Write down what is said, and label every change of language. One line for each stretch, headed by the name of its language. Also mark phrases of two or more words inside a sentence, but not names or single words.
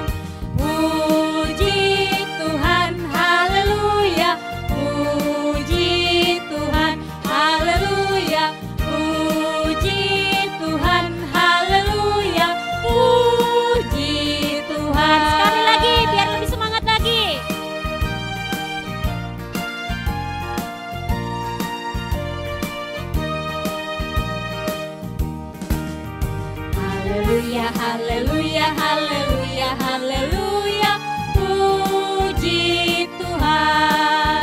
Indonesian: Puji Tuhan, haleluya. Puji Tuhan, haleluya. Puji Tuhan, haleluya. Puji Tuhan. Sekali lagi biar lebih semangat lagi. Haleluya, haleluya, haleluya, haleluya. Puji Tuhan.